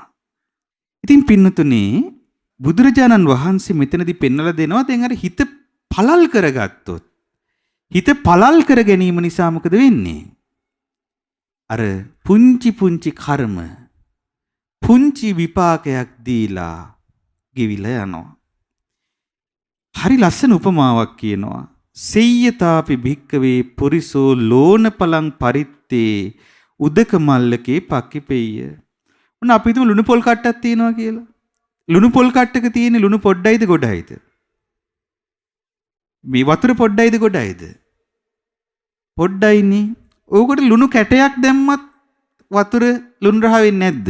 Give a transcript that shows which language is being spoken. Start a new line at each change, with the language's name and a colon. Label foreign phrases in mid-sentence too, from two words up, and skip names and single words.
Sinhala: ඉතින් පින්නතුනේ බුදුරජාණන් වහන්සේ මෙතනදී පෙන්වලා දෙනවා දැන් අර හිත පළල් කරගත්තොත් හිත පළල් කර ගැනීම නිසා මොකද වෙන්නේ? අර පුංචි කර්ම පුංචි විපාකයක් දීලා ගෙවිලා යනවා. හරි ලස්සන උපමාවක් කියනවා.
Pali: සෙය්‍යතාපි භික්කවේ පුරිසෝ ලෝණපලං පරිත්තේ උදක මල්ලකේ පක්කිපෙය්‍ය.
Sinhala: උන අපි හිතමු ලුණු පොල් කට්ටක් තියෙනවා කියලා. ලුණු පොල් කට්ටක තියෙන ලුණු පොඩ්ඩයිද ගොඩයිද? මේ වතුර පොඩ්ඩයිද ගොඩයිද? පොඩ්ඩයිනේ. ඕකට ලුණු කැටයක් දැම්මත් වතුර ලුණු රහ වෙන්නේ නැද්ද?